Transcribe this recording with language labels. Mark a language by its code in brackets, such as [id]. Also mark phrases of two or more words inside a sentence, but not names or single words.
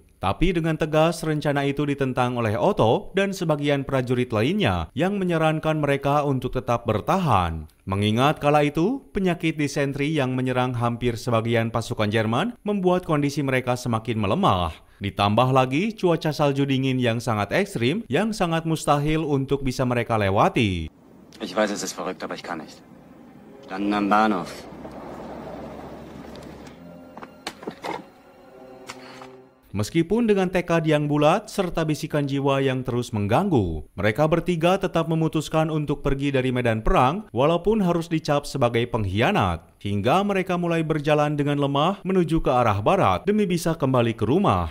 [id] Tapi dengan tegas rencana itu ditentang oleh Otto dan sebagian prajurit lainnya yang menyarankan mereka untuk tetap bertahan. Mengingat kala itu, penyakit disentri yang menyerang hampir sebagian pasukan Jerman membuat kondisi mereka semakin melemah. Ditambah lagi cuaca salju dingin yang sangat ekstrim yang sangat mustahil untuk bisa mereka lewati. [de] Ich weiß, es ist verrückt, aber ich kann nicht. Standen am Bahnhof. [id] Meskipun dengan tekad yang bulat serta bisikan jiwa yang terus mengganggu, mereka bertiga tetap memutuskan untuk pergi dari medan perang walaupun harus dicap sebagai pengkhianat. Hingga mereka mulai berjalan dengan lemah menuju ke arah barat demi bisa kembali ke rumah.